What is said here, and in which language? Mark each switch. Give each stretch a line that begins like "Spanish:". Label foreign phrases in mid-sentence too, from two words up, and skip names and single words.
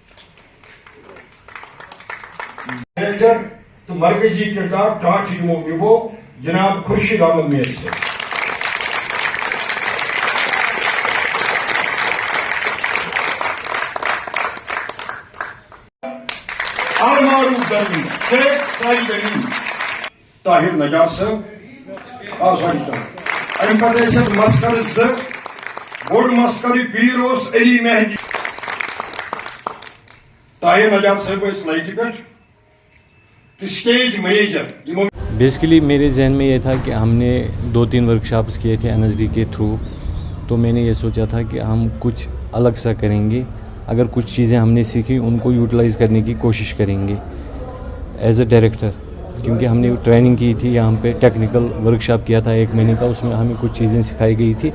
Kashmiri: منیجر تہٕ مرکزی کِردار ٹاٹھہٕ یِمو نِبوو جناب خُرشید احمد میر صٲب طاہر نجار صٲب امہِ پتہٕ ٲسۍ اتھ مسکرٕ زٕ بوٚڑ مسکرٕ پیٖر اوس علی مہدی طاہر نجار صٲب ٲسۍ لایٹہِ پٮ۪ٹھ تہٕ
English: stage manager
Kashmiri: یِمو
Hindi: बेसिकली मेरे जहन में ये था कि हमने 2-3 वर्कशॉप्स किए थे NSD के थ्रू, तो मैंने ये सोचा था कि हम कुछ अलग सा करेंगे, अगर कुछ चीज़ें हमने सीखी उनको यूटिलाइज़ करने की कोशिश करेंगे
English: as a director,
Hindi: क्योंकि हमने ट्रेनिंग की थी यहाँ पे,
English: technical workshop
Hindi: किया था 1 महीने का, उसमें हमें कुछ चीज़ें सिखाई गई थी।